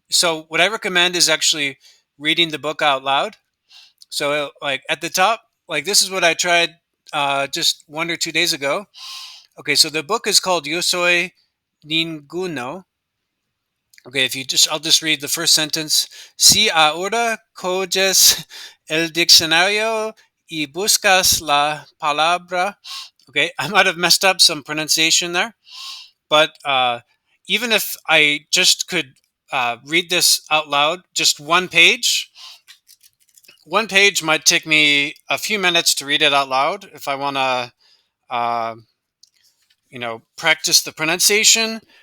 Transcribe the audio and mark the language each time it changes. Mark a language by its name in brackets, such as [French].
[English] So what I recommend is actually reading the book out loud. So like at the top, like this is what I tried just 1 or 2 days ago. Okay, so the book is called Yo soy ninguno. Okay, if you just I'll just read the first sentence. [Spanish] Si ahora coges el diccionario y buscas la palabra. [English] Okay, I might have messed up some pronunciation there. But even if I just could read this out loud, just one page might take me a few minutes to read it out loud if I want to, uh, practice the pronunciation.